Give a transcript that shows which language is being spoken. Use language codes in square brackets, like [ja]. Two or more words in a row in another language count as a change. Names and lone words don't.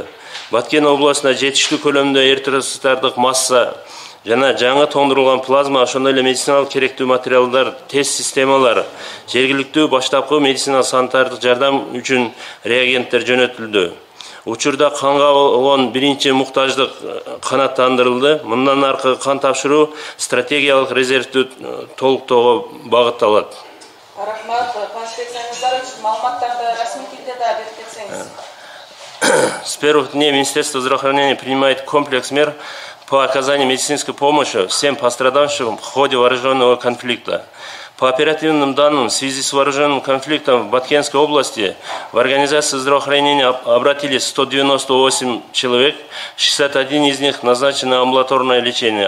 [ky] Баткен облусунда жетиштүү көлөмдө эритроцитардык масса жана жаңы тоңдурулган плазма, ошондой эле медициналык керектүү материалдар, тест системалар, жергиликтүү баштапкы медицина санитардык жардам үчүн реагенттер жөнөтүлдү. Учурда канга болгон биринчи муктаждык канааттандырылды. Мындан аркы кан тапшыруу стратегиялык резервтү толуктоого багытталат. Рахмат, конспекцияңыздар үчүн маалыматтарды расмий тилде да берип кетсеңиз. [ru] С первых дней Министерство здравоохранения принимает комплекс мер по оказанию медицинской помощи всем пострадавшим в ходе вооруженного конфликта. По оперативным данным, в связи с вооруженным конфликтом в Баткенской области в организацию здравоохранения обратились 198 человек, 61 из них назначено амбулаторное лечение.